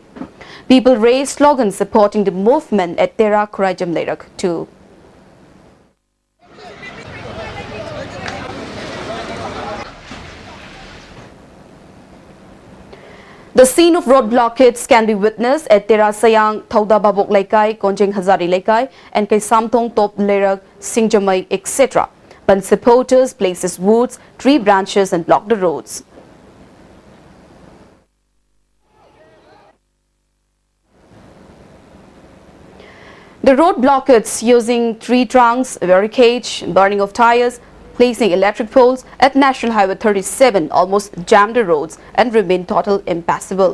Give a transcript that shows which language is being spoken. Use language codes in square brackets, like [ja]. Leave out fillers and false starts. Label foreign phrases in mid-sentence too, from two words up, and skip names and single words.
[en] People raised slogans supporting the movement at Tera Kurajam Lerak too. The scene of road blockades can be witnessed at Tera Sayang, Thauda Babok Laikai, Konjeng Hazari Laikai, and Kaisamthong Top Lerak, Singjamai, etc. Band supporters places woods, tree branches and block the roads. The road blockades using tree trunks, barricades, burning of tires, placing electric poles at National Highway 37 almost jammed the roads and remained totally impassable.